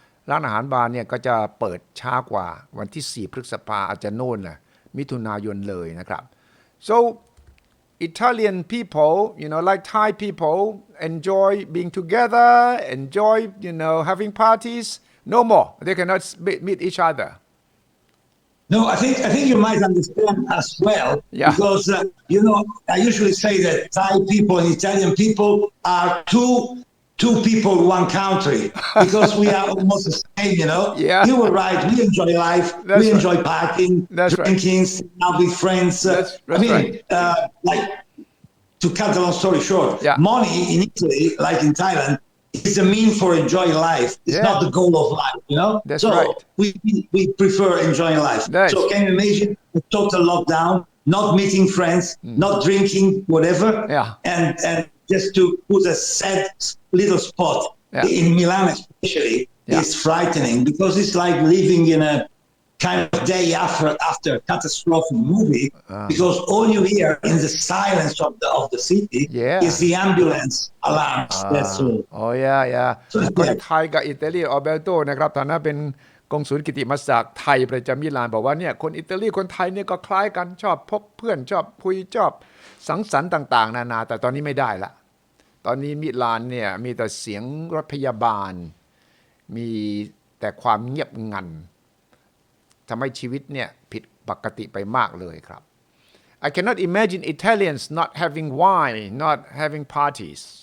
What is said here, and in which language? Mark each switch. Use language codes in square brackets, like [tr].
[th] ร้านอาหารบาร์เนี่ยก็จะเปิดช้ากว่าวันที่4พฤษภาอาจจะโน่นแหละมิถุนายนเลยนะครับ [en] so Italian people like Thai people enjoy being together enjoy having parties no more they cannot meet each other No, I think you might understand as well because I usually say that Thai people and Italian people are two people, one country, because we are almost the same, Yeah. You were right. We enjoy life. We enjoy partying, drinking, out with friends. Like, to cut the long story short, money in Italy, like in Thailand, is a mean for enjoying life. It's not the goal of life, That's so right. we prefer enjoying life. So can you imagine a total lockdown, not meeting friends, not drinking, whatever, and just to put a sad little spot in Milan especially is frightening because it's like living in a kind of day after a catastrophic movie because all you hear in the silence of the city is the ambulance alarms. That's all. [th] Oh yeah คนไทยกับอิตาลีออเบโตนะครับฐานะเป็นกงสุลกิติมศักดิ์ไทยประจำมิลานบอกว่าเนี่ยคนอิตาลีคนไทยเนี่ยก็คล้ายกันชอบพบเพื่อนชอบคุยชอบสังสรรค์ต่างๆนานาแต่ตอนนี้ไม่ได้ละตอนนี้มิลานเนี่ยมีแต่เสียงรถพยาบาลมีแต่ความเงียบงันทำให้ชีวิตเนี่ยผิดปกติไปมากเลยครับ [en] I cannot imagine Italians not having wine not having parties